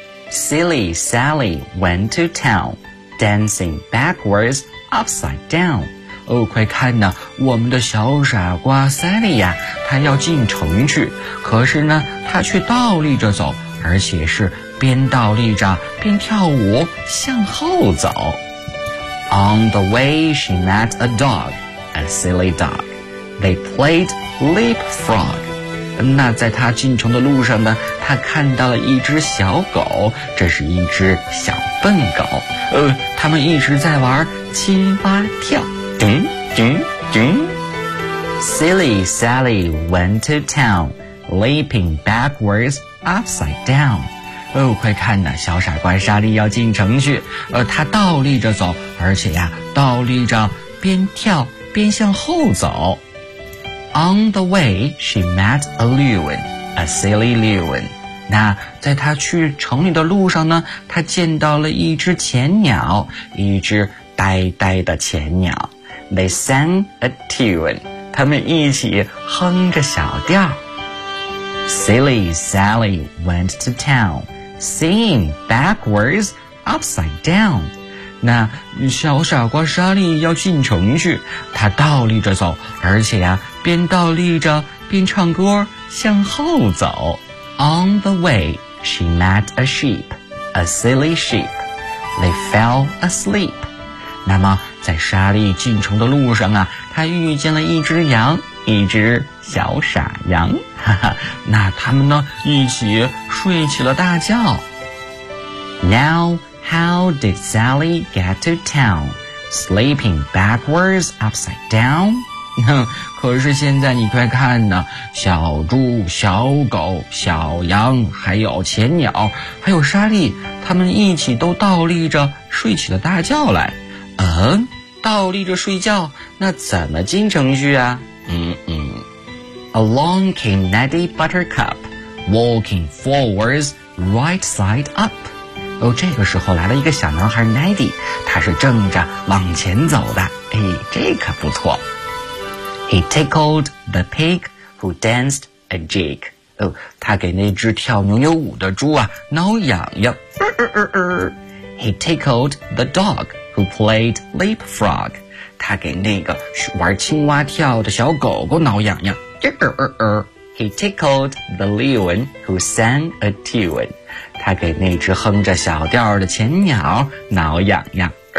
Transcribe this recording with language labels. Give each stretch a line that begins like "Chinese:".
English: Silly Sally went to town, dancing backwards, upside down.
Chinese: 快看呢，我们的小傻瓜 Sally 呀，她要进城去，可是呢，她却倒立着走，而且是边倒立着边跳舞，向后走。
English: On the way, she met a dog, a silly dog. They played leapfrog.
Chinese: 那在他进城的路上呢，他看到了一只小狗，这是一只小笨狗。他们一直在玩青蛙跳。叮叮叮。
English: Silly Sally went to town, leaping backwards, upside down.
Chinese: 快看呐，小傻瓜莎莉要进城去。他倒立着走，而且呀，倒立着边跳边向后走。
English: On the way, she met a loon, a silly loon.
Chinese: 那在她去城里的路上呢，她见到了一只浅鸟，一只呆呆的浅鸟。
English: They sang a tune.
Chinese: 他们一起哼着小调。
English: Silly Sally went to town, singing backwards, upside down.
Chinese: 那小傻瓜莎莉要进城去，她倒立着走，而且呀，边倒立着边唱歌，向后走。
English: On the way, she met a sheep, a silly sheep. They fell asleep.
Chinese: 那么在莎莉进城的路上啊，她遇见了一只羊，一只小傻羊。那他们呢，一起睡起了大觉。
English: Now. How did Sally get to town? Sleeping backwards, upside down?
Chinese: 可是现在你快看呢，小猪、小狗、小羊，还有浅鸟，还有莎莉，他们一起都倒立着睡起了大觉来。倒立着睡觉，那怎么进城去啊？
English: Along came Neddy Buttercup, walking forwards, right side up.
Chinese: 这个时候来了一个小男孩 Neddy， 他是正着往前走的，这可不错。
English: He tickled the pig who danced a jig.
Chinese: 他给那只跳牛牛舞的猪啊挠痒痒。
English: He tickled the dog who played leapfrog.
Chinese: 他给那个玩青蛙跳的小狗狗挠痒痒。
English: He tickled the loon who sang a tune.
Chinese: 他给那只哼着小调的浅鸟挠痒痒。